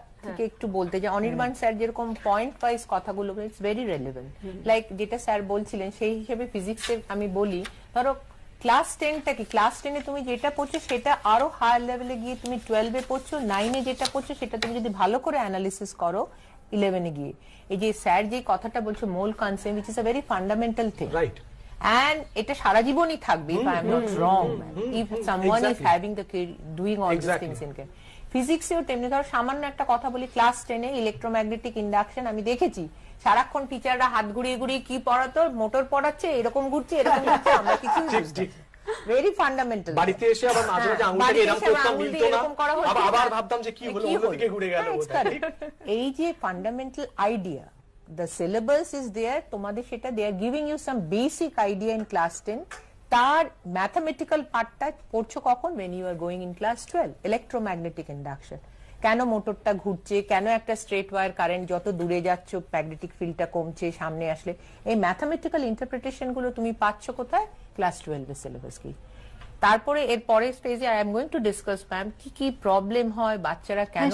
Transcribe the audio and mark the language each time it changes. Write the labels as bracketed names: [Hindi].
[Bangla] থেকে একটু বলতে যে অনির্বাণ স্যার যেরকম পয়েন্ট ওয়াইজ কথাগুলো ইটস ভেরি রেলেভেন্ট, লাইক যেটা স্যার বলছিলেন সেই হিসেবে ফিজিক্সে আমি বলি, ধরো ক্লাস 10টা কি, ক্লাস 10 এ তুমি যেটা পড়ছো সেটা আরো হায়ার লেভেলে গিয়ে তুমি 12 এ পড়ছো, 9 এ যেটা পড়ছো সেটা তুমি যদি ভালো করে অ্যানালিসিস করো 11 এ গিয়ে। এই যে স্যার যে কথাটা বলছো মোল concept, [English] which is a very fundamental thing, right? And [Bangla] এটা সারা জীবনই থাকবে, [English] if I am not wrong, if someone is having the doing all these things in ফিজিক্সেও তেমনি। [Bangla] ধরো সামান্য একটা কথা বলি, ক্লাস 10 এ ইলেকট্রোম্যাগনেটিক ইন্ডাকশন আমি দেখেছি সারাক্ষণ টিচাররা হাত ঘুরিয়ে ঘুরিয়ে কি পড়াতো, মোটর পড়াচ্ছে, এরকম ঘুরছে এরকম ঘুরছে, আমরা কিছু ভেরি ফান্ডামেন্টাল। বাড়িতে এসে আবার মাঝে মাঝে আঙুলটাকে এরকম করতাম, মিলতো না, আবার ভাবতাম যে কি হলো, অন্যদিকে ঘুরে গেল। এই যে fundamental idea, [English] the syllabus is there, তোমাদের সেটা they are giving you some basic idea in class 10, [Bangla] তার ম্যাথমেটিক্যাল পার্টটা পড়ছো কখন, [English] when you are going in class 12, electromagnetic induction. [Bangla] কেন মোটরটা ঘুরছে, কেন একটা স্ট্রেট ওয়্যার কারেন্ট যত দূরে যাচ্ছ ম্যাগনেটিক ফিল্ডটা কমছে, সামনে আসলে এই ম্যাথামেটিক্যাল ইন্টারপ্রিটেশন গুলো তুমি পাচ্ছ কোথায়? ক্লাস 12 এর সিলেবাস কি। তারপরে এর পরের স্টেজে [English] I am going to discuss [Bangla] ma'am কি কি প্রবলেম হয়, বাচ্চারা কেন